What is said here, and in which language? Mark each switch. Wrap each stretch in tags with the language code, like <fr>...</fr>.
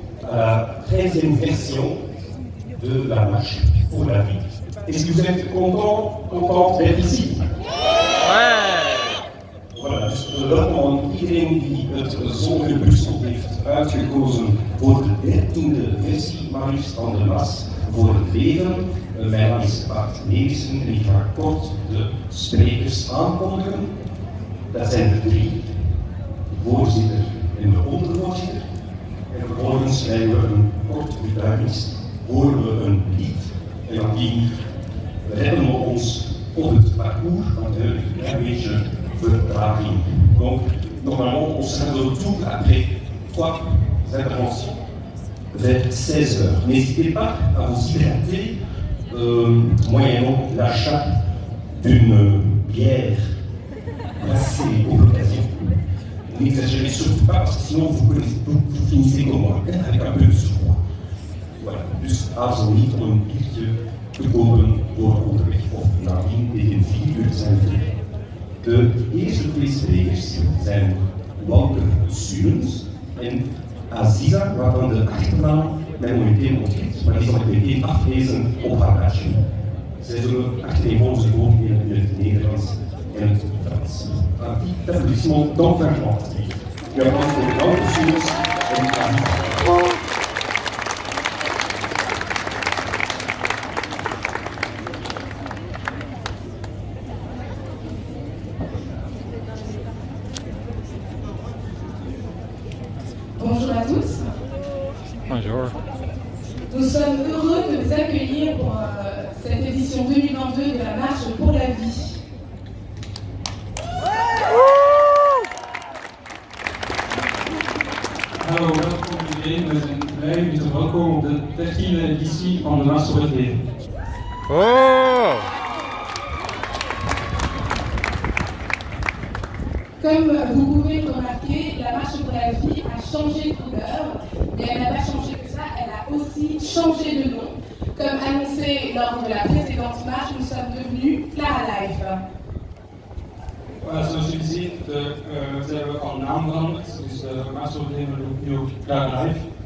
<fr>À la 13e version de la marche pour la vie. Est-ce que vous êtes content d'être ici?</fr> <nl>Voilà, dus welkom aan iedereen die het zonnige Brussel heeft uitgekozen voor de 13e versie, maar liefst van de MAS voor het leven. Mijn naam is Bart Nielsen en ik ga kort de sprekers aankondigen. Dat zijn er 3, de voorzitter en de ondervoorzitter. En vervolgens krijgen we een kort betuigings, horen we een lied en nadien redden we ons op het parcours, want we hebben een klein beetje vertraging.</nl> <fr>Donc, normalement, on sera de retour après 3 interventions vers 16 heures. N'hésitez pas à vous hydrater moyennant l'achat d'une bière brassée pour l'occasion. N'exagérez surtout pas parce que sinon vous finissez comme moi, avec un peu de surpoids.</fr> <nl>Voilà, dus aarzel niet om een biertje te kopen voor onderweg of nadien tegen 4 uur zijn we. De eerste 2 sprekers zijn Wouter Surens en Aziza, waarvan de achternaam mij momenteel ontglipt, maar die zal ik meteen aflezen op haar badge. Zij zullen achtereenvolgens voorbeelden in het Nederlands en het Frans.</nl> <fr>Un petit applaudissement d'encouragement.</fr> <nl>Je applaudis voor Wouter Surens en Aziza.</nl> <fr>Bonjour à tous. Bonjour. Nous sommes heureux de vous accueillir pour cette édition 2022 de la Marche pour la vie.</fr> <nl>Hallo, welkom iedereen. We zijn blij u te verwelkomen op de 13e editie van de Mars voor het Leven. Oh!</nl> <fr>Comme vous pouvez le remarquer, la Marche pour la vie a changé de couleur, mais elle n'a pas changé que ça, elle a aussi changé de nom. Comme annoncé lors de la précédente marche, nous sommes devenus Clara Life.</fr> <nl>Zoals jullie zien, zijn we al naam veranderd. Dus de Mars voor het Leven noemt nu ook Clara Life.</nl>